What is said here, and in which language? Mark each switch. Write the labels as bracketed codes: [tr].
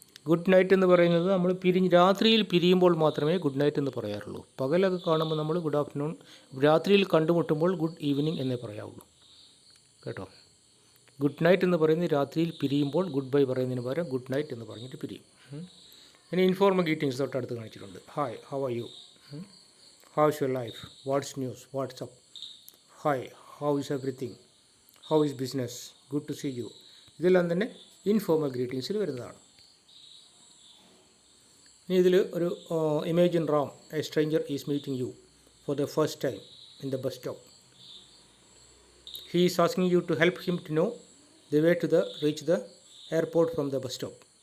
[ml] Good night എന്ന് പറയുന്നത് നമ്മൾ രാത്രിയിൽ പിരിയുമ്പോൾ മാത്രമേ ഗുഡ് നൈറ്റ് എന്ന് പറയാറുള്ളൂ. പകലൊക്കെ കാണുമ്പോൾ നമ്മൾ ഗുഡ് ആഫ്റ്റർനൂൺ, രാത്രിയിൽ കണ്ടുമുട്ടുമ്പോൾ ഗുഡ് ഈവനിങ് എന്നേ പറയാവുള്ളൂ, കേട്ടോ. ഗുഡ് നൈറ്റ് എന്ന് പറയുന്നത് രാത്രിയിൽ പിരിയുമ്പോൾ ഗുഡ് ബൈ പറയുന്നതിന് പകരം ഗുഡ് നൈറ്റ് എന്ന് പറഞ്ഞിട്ട് പിരിയും. ഇനി ഇൻഫോർമൽ ഗ്രീറ്റിംഗ്സ് തൊട്ടടുത്ത് കാണിച്ചിട്ടുണ്ട്. [en] Hi, how are you, how's your life, what's news, what's up, hi, how is everything, how is business, good to see you. [ml] ഇതെല്ലാം തന്നെ ഇൻഫോർമൽ ഗ്രീറ്റിംഗ്സിൽ വരുന്നതാണ്. ഇനി ഇതിൽ ഒരു [en] Imagine Ram, a stranger is meeting you for the first time in the bus stop. He is asking you to help him to know the way to reach the airport from the bus stop.